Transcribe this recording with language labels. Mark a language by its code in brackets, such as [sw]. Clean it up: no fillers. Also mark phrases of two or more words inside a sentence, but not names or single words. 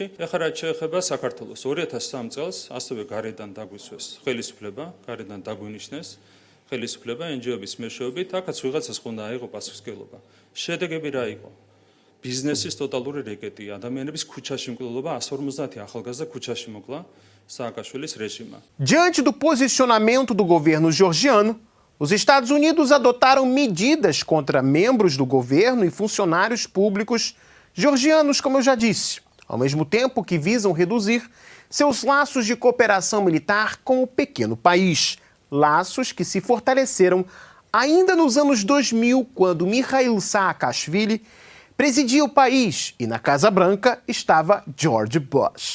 [ka] ეხლა რაც შეეხება საქართველოს 2003 წელს ასევე გარედან დაგვისვეს ხელისუფლება, გარედან დაგვინიშნეს ხელისუფლება NGO-ების მეშვეობით, აქაც ვიღაცას უნდა აიღო პასუხისმგებლობა. შედეგები რა იყო? ბიზნესის ტოტალური რეკეტი, ადამიანების ქუჩაში მკვლელობა, 150 ახალგაზრდა ქუჩაში მოკლა Saakashvilis რეჟიმმა. [pt] Diante do posicionamento do governo georgiano, os Estados Unidos adotaram medidas contra membros do governo e funcionários públicos georgianos, como eu já disse, ao mesmo tempo que visam reduzir seus laços de cooperação militar com o pequeno país, laços que se fortaleceram ainda nos anos 2000, quando Mikhail Saakashvili presidia o país e na Casa Branca estava George Bush.